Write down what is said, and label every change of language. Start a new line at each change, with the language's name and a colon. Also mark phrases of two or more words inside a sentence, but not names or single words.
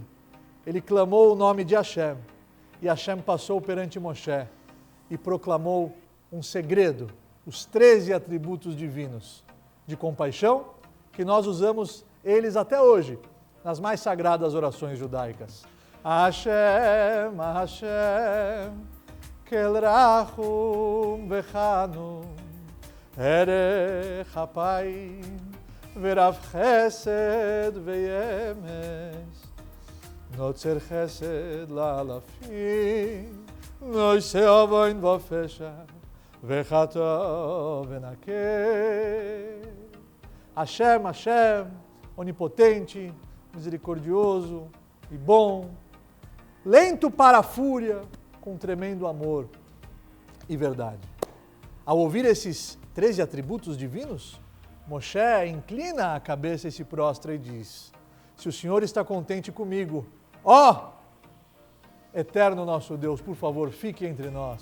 Portuguese: Ele clamou o nome de Hashem, e Hashem passou perante Moshe e proclamou um segredo, os 13 atributos divinos de compaixão, que nós usamos eles até hoje, nas mais sagradas orações judaicas.
Hebrew: השם, השם, קל רחום וחנון, ארך אפים, ורב חסד ואמת, נוצר חסד לאלפים, נשא עון ופשע, וחטאה ונקה.
Portuguese: Hashem, Hashem, onipotente, misericordioso e bom, lento para a fúria, com tremendo amor e verdade. Ao ouvir esses 13 atributos divinos, Moshe inclina a cabeça e se prostra e diz: se o Senhor está contente comigo, ó Eterno nosso Deus, por favor, fique entre nós.